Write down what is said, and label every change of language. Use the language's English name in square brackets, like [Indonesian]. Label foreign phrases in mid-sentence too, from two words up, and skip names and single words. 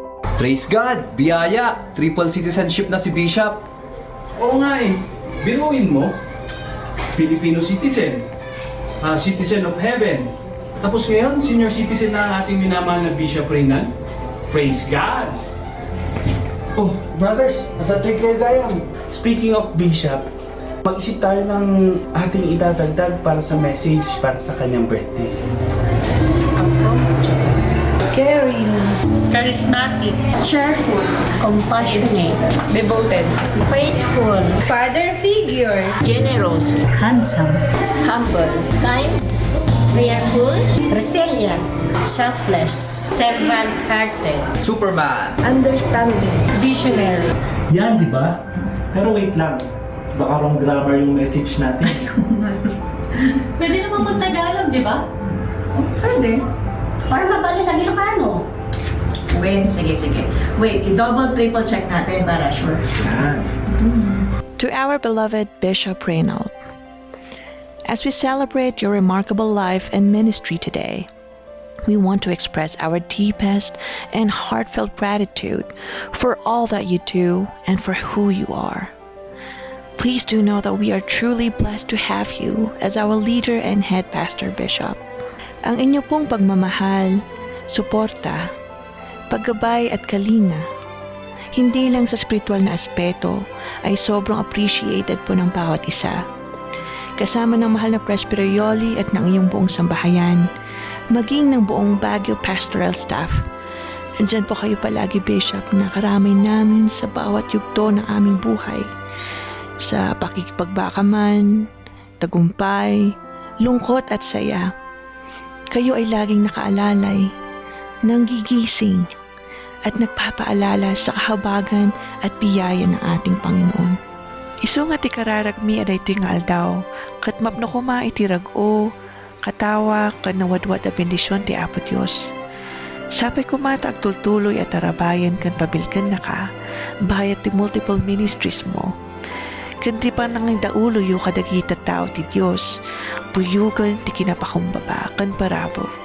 [English] Praise God! Biyaya! [Filipino] Triple citizenship na si Bishop. Oo nga eh. Biruin mo. Filipino citizen. [English] Citizen of heaven. [Filipino] Tapos ngayon, [English] senior citizen [Filipino] na ang ating minamahal na Bishop Reynald. [English] Praise God! Oh, brothers, natatrigayang. Speaking of [Filipino] Bishop, mag-isip tayo ng ating idadagdag para sa message para sa kanyang birthday. [English] Caring, Charismatic, cheerful, compassionate, devoted, faithful, father figure, generous, handsome, humble, kind, prayerful, resilient, selfless, servant-hearted, Superman! understanding. visionary. [Filipino] Yan, di ba? Pero wait lang. Baka [English] wrong grammar [Filipino] yung message natin. Pwede naman mag-Tagalog, di ba? Pwede. Para mabali ng Ilocano. Wait, sige. Wait, i- [English] double triple check [Filipino] natin para sure. Yan. [English] To our beloved Bishop Reynald, as we celebrate your remarkable life and ministry today, we want to express our deepest and heartfelt gratitude for all that you do and for who you are. Please do know that we are truly blessed to have you as our leader and head pastor bishop. [Filipino] Ang inyo pong pagmamahal, suporta, paggabay at kalinga, hindi lang sa spiritual na aspeto ay sobrang appreciated po ng bawat isa. Kasama ng mahal na Presbyter Yoli at ng iyong buong sambahayan, maging ng buong Baguio Pastoral Staff. Andyan po kayo palagi, Bishop, na karamay namin sa bawat yugto ng aming buhay. Sa pakikipagbaka-man, tagumpay, lungkot at saya. Kayo ay laging nakaalalay, nanggigising, at nagpapaalala sa kahabagan at biyaya ng ating Panginoon. [Iloko] Isunga ti kararagmi aday ito yung aldaw, kat mapno kuma itirag-o, katawa, kanawadwad a bendisyon ti Apo Diyos. Sapay kumata agtultuloy at arabayan kan pabilkan na ka, bayat ti multiple ministries mo. Kandi pa nang daulo yu kadagita tao ti Diyos, buyugan ti kinapakumbaba kan parabo.